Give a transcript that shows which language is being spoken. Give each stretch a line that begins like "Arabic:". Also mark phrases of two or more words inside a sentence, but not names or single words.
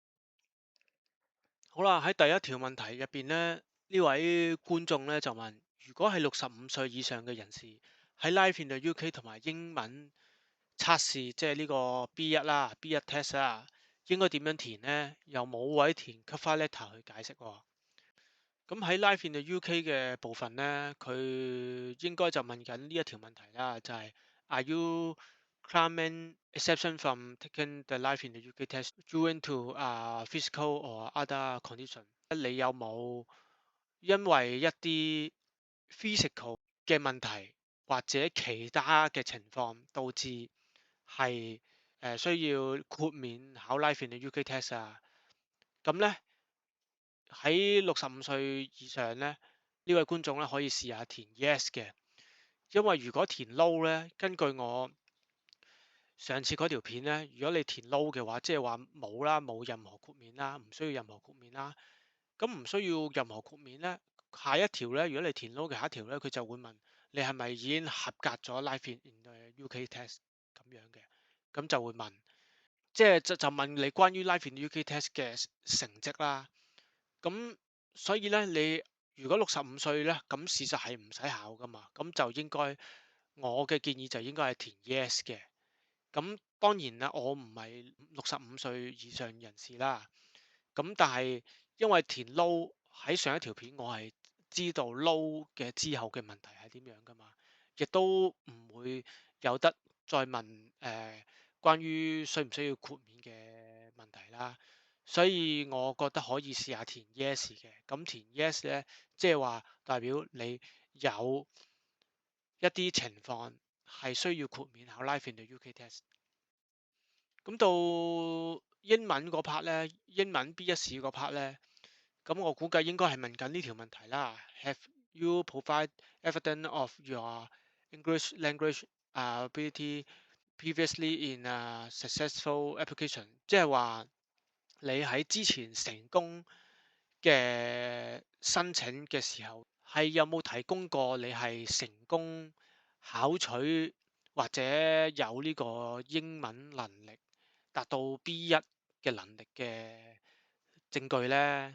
Cantonese: 好啦，喺第一條問題入邊呢，呢位觀眾咧就問：如果係65歲以上嘅人士喺 Life in the UK 同埋英文測試，即係呢個 B1 啦、B1 test 啦，應該點樣填呢？又冇位填
English: cover letter
Cantonese: 去解釋喎。咁喺 Life in the UK 嘅部分呢，佢應該就問緊呢一條問題啦，就係
English: Are you claiming exception from taking the Life in the UK test due to physical or other condition？
Cantonese: 你有冇因為一啲 physical 嘅問題或者其他嘅情況導致係需要豁免考 Life in the UK test 啊？咁呢。喺65歲以上咧，呢位觀眾咧可以試下填 yes 嘅，因為如果填 no 咧，根據我上次嗰條片咧，如果你填 no 嘅話，即係話冇啦，冇任何豁免啦，唔需要任何豁免啦。咁唔需要任何豁免咧，下一條咧，如果你填 no 嘅下一條咧，佢就會問你係咪已經合格咗 Life in the UK test 咁樣嘅，咁就會問，即係就問你關於 Life in the UK test 嘅成績啦。咁所以咧，你如果65歲咧，咁事實係唔使考噶嘛，咁就應該我嘅建議就應該係填 yes 嘅。咁當然啦，我唔係65歲以上人士啦。咁但係因為填 no 喺上一條片，我係知道 no 嘅之後嘅問題係點樣噶嘛，亦都唔會有得再問關於需唔需要豁免嘅問題啦。所以我覺得可以試下填 yes 嘅。咁填 yes 咧，即係話代表你有一啲情況係需要豁免考 Life in the UK test。咁到英文嗰 part 咧，英文 B1 試嗰 part 咧，咁我估計應該係問緊呢條問題啦。
English: Have you provide evidence of your English language ability previously in a successful application？
Cantonese: 即係話你喺之前成功嘅申請嘅時候，係有冇提供過你係成功考取或者有呢個英文能力達到 B1 嘅能力嘅證據呢？